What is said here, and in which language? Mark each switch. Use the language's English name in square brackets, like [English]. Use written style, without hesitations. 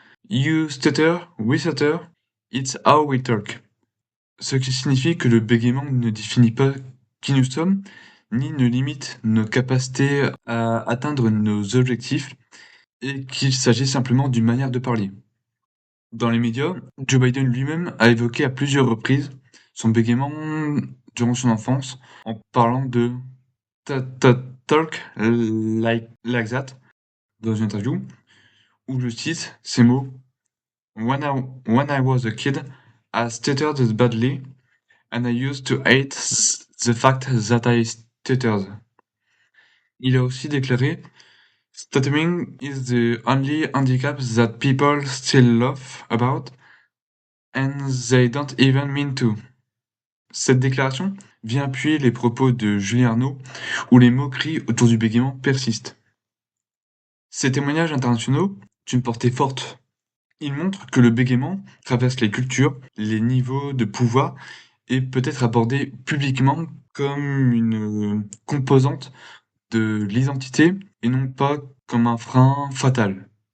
[English] You stutter, we stutter, it's how we talk. [French] Ce qui signifie que le bégaiement ne définit pas qui nous sommes, ni ne limite nos capacités à atteindre nos objectifs, et qu'il s'agit simplement d'une manière de parler. Dans les médias, Joe Biden lui-même a évoqué à plusieurs reprises son bégaiement durant son enfance, en parlant de [English] talk like that [French] dans une interview, où je cite ces mots [English] when I was a kid, I stuttered badly, and I used to hate the fact that I stuttered. [French] Il a aussi déclaré [English] stuttering is the only handicap that people still laugh about, and they don't even mean to. [French] Cette déclaration vient appuyer les propos de Julien Arnaud, où les moqueries autour du bégaiement persistent. Ces témoignages internationaux, d'une portée forte, ils montrent que le bégaiement traverse les cultures, les niveaux de pouvoir et peut être abordé publiquement comme une composante de l'identité et non pas comme un frein fatal.